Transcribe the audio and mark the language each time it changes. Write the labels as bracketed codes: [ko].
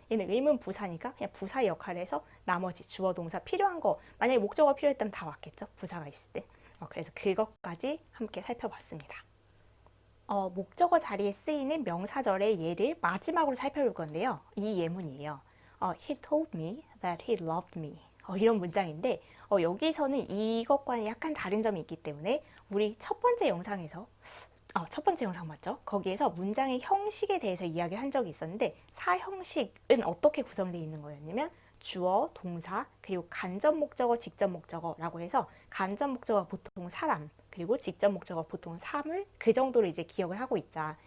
[ko] 얘는 의문 부사니까 그냥 부사의 역할을 해서 나머지 주어 동사 필요한 거 만약에 목적어 필요했다면 다 왔겠죠. 부사가 있을 때. 그래서 그것까지 함께 살펴봤습니다. 목적어 자리에 쓰이는 명사절의 예를 마지막으로 살펴볼 건데요. 이 예문이에요. [en] He told me that he loved me. [ko] 이런 문장인데 여기서는 이것과는 약간 다른 점이 있기 때문에 우리 첫 번째 영상에서 첫 번째 영상 맞죠? 거기에서 문장의 형식에 대해서 이야기를 한 적이 있었는데 사형식은 어떻게 구성되어 있는 거였냐면 주어, 동사, 그리고 간접 목적어, 직접 목적어라고 해서 간접 목적어가 보통 사람, 그리고 직접 목적어 보통 사물 그 정도로 이제 기억을 하고 있자.